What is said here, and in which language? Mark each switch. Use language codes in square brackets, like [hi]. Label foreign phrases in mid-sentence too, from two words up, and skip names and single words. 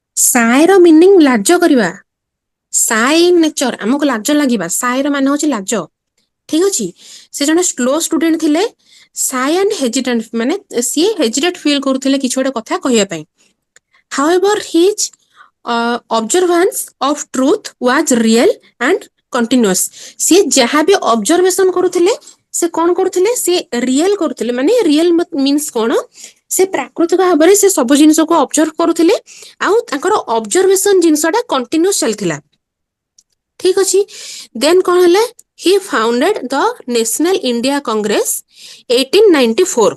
[or] ସାଏର ମିନିଂ ଲାଜ କରିବା, [en] shy in nature [or] ଆମକୁ ଲାଜ ଲାଗିବା, ସାଏର ମାନେ ହଉଛି ଲାଜ। ଠିକ ଅଛି, ସେ ଜଣେ [en] slow student [or] ଥିଲେ, [en] shy and hesitant [or] ମାନେ ସିଏ [en] hesitate feel [or] କରୁଥିଲେ କିଛି ଗୋଟେ କଥା କହିବା ପାଇଁ। [en] However, his observance of truth was real and continuous. [or] ସିଏ ଯାହା ବି ଅବଜରଭେସନ କରୁଥିଲେ ସେ କଣ କରୁଥିଲେ, ସେ ରିଏଲ କରୁଥିଲେ, ମାନେ [en] real means [or] କଣ, ସେ ପ୍ରାକୃତିକ ଭାବରେ ସେ ସବୁ ଜିନିଷକୁ ଅବଜର୍ଭ କରୁଥିଲେ ଆଉ ତାଙ୍କର ଅବଜରଭେସନ ଜିନିଷଟା କଣ୍ଟିନ୍ୟୁସ୍ ଚାଲିଥିଲା। ଠିକ ଅଛି, ଦେନ୍ କଣ ହେଲା, [en] he founded the National India Congress 1894.